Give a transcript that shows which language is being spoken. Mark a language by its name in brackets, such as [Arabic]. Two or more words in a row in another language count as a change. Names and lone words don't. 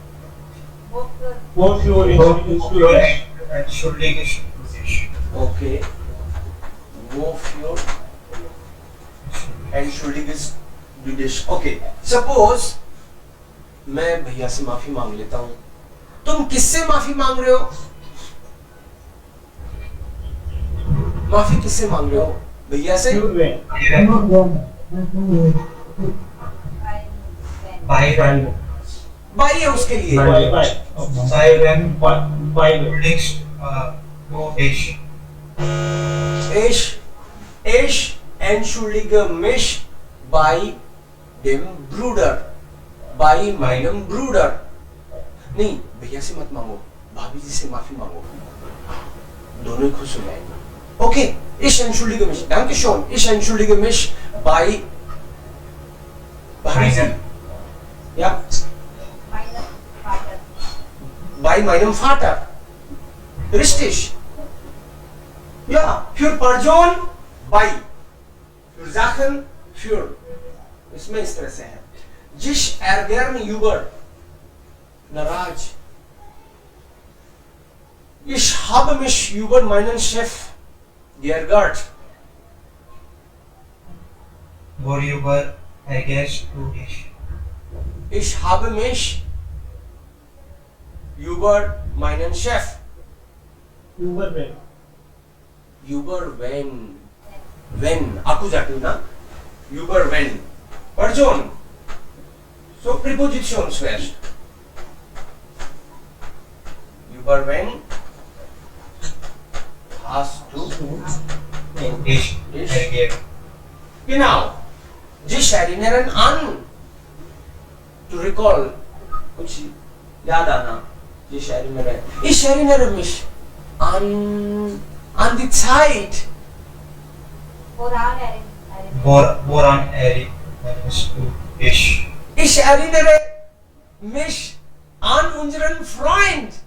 [German] Wofür entschuldigst du dich? Entschuldigst du dich? [Hindi] ओके [German] wofür entschuldigst du dich [English] okay suppose [Hindi] मैं भैया से माफी मांग लेता हूं तुम किससे माफी मांग रहे हो माफी किससे मांग रहे हो भैया से [German] Für wen? Bei wem [Hindi] भाई है उसके लिए [German] Bei wem? Bei wem Bei wem? entschuldigst du dich? ich entschuldige mich bei dem Bruder bei meinem Bruder [Hindi] नहीं भैया से मत मांगो भाभी जी से माफी मांगो दोनों खुश हो जाएंगे ओके [German] ich entschuldige mich danke schön ich entschuldige mich bei [Hindi] भाभी जी [German] ja bei meinem Vater richtig ja für Person bei für Sachen für [Hindi] इसमें इस तरह से है जिस [German] ärgern über नाराज ich habe mich über meinen Chef geärgert Worüber ärgerst du dich? ich habe mich über meinen Chef Über wen? über when accusative ना über when Person [English] so preposition [German] zuerst über when hast du Dich Ich? ärgert. genau sich erinnern an [English] to recall [Hindi] कुछ याद आना [German] sich erinnere ich erinnere mich an die Zeit Woran erinnerst du dich? ich erinnere mich an unseren Freund